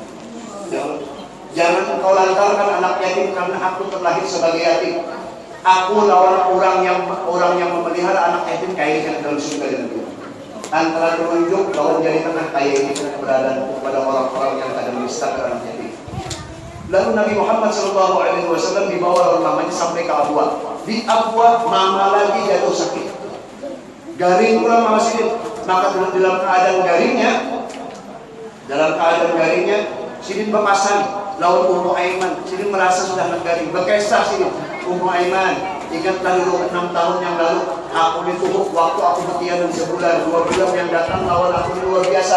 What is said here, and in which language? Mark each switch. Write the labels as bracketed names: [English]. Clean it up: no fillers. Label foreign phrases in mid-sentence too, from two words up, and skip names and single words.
[Indonesian] Ya Allah, jangan engkau lantarkan anak yatim karena aku terlahir sebagai yatim. [Banjar] Aku lawan orang yang memelihara anak yatim kaya dalam surga dan dunia. Antara telunjuk lawan jari tengah kaya ini keberadaan kepada orang-orang yang ada menista anak yatim. [Indonesian] Lalu Nabi Muhammad SAW dibawa oleh mamanya sampai ke Abwa. [Banjar] Di Abwa mama lagi jatuh sakit. Garing pula mama sakit. Maka dalam keadaan garingnya Dalam keadaan garingnya, Sidin berpasan lawan Ummu Aiman. Sidin merasa sudah garing. Berkisah Sidin, Ummu Aiman, ingatlah dulu 6 tahun yang lalu aku ditubuh waktu aku bertiadang sebulan, 2 bulan yang datang lawan aku luar biasa.